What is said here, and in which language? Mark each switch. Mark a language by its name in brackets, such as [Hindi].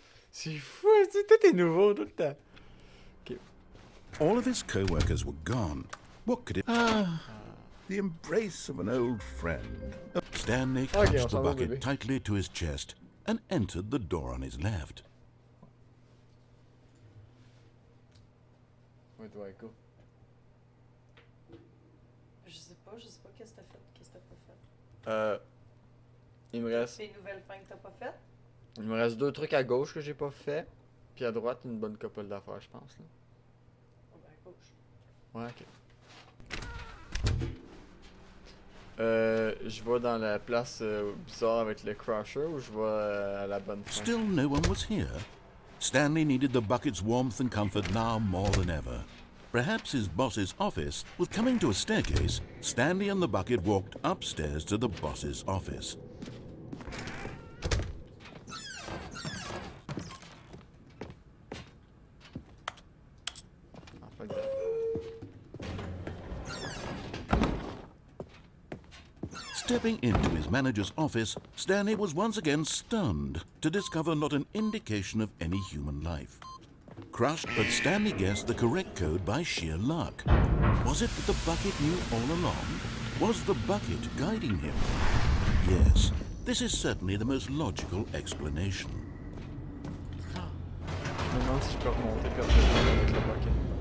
[French] C'est fou, tout est nouveau tout le temps. [English] Okay. All of his co-workers were gone. What could it... the embrace of an old friend. Stanley clutched the bucket tightly to his chest and entered the door on his left. Where do I go? [French] Je sais pas qu'est-ce que t'as fait, qu'est-ce que t'as pas fait. Il me reste... Les nouvelles fins que t'as pas faites? Il me reste 2 trucs à gauche que j'ai pas fait. Puis à droite, une bonne couple d'affaires, je pense. Là. Oh, ben à gauche. Ouais, ok. Je vais dans la place bizarre avec le crusher ou je vais à la bonne fin? [English] Still no one was here. Stanley needed the bucket's warmth and comfort now more than ever. Perhaps his boss's office was coming to a staircase. Stanley and the bucket walked upstairs to the boss's office. Stepping into his manager's office, Stanley was once again stunned to discover not an indication of any human life. Crushed, but Stanley guessed the correct code by sheer luck. Was it that the bucket knew all along? Was the bucket guiding him? Yes, this is certainly the most logical explanation. [French] Je me demande si je peux remonter puis revenir avec le bucket.